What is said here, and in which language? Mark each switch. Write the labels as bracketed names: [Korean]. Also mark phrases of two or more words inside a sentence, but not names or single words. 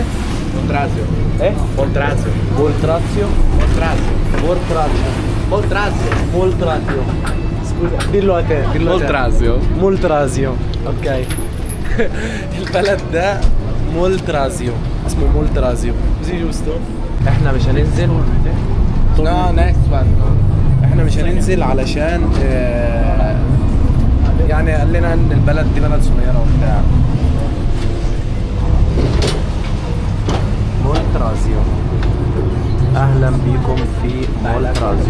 [Italian] Voltrazio. Voltrazio. Voltrazio. Voltrazio. Voltrazio. Voltrazio. Voltrazio. Scusa, dillo a te. Voltrazio. Moltrasio. Ok. [Arabic] البلد ده مولترازيو، اسمه مولترازيو. [Italian] Così giusto؟ [Arabic] احنا مش هننزل. [English] No, next one. [Arabic] احنا مش هننزل علشان يعني قال لنا ان البلد دي بلد صغيرة وبتاع. مولترازيو، اهلا بيكم في مولترازيو.